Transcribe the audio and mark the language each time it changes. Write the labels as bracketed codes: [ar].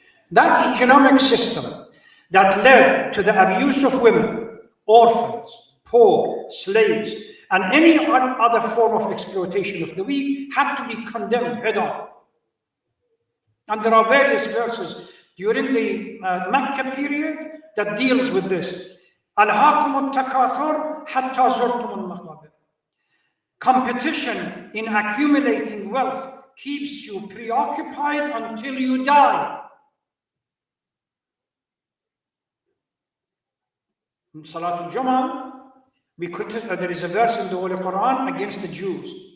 [en] That economic system that led to the abuse of women, orphans, poor, slaves, and any other form of exploitation of the weak had to be condemned head on. And there are various verses during the Mecca period that deals with this. [ar] أَلْهَاكُمُ التَّكَاثُرُ حَتَّى زُرْتُمُ الْمَقَابِرَ. [en] Competition in accumulating wealth keeps you preoccupied until you die. In Salat al-Jum'ah, there is a verse in the Holy Quran against the Jews.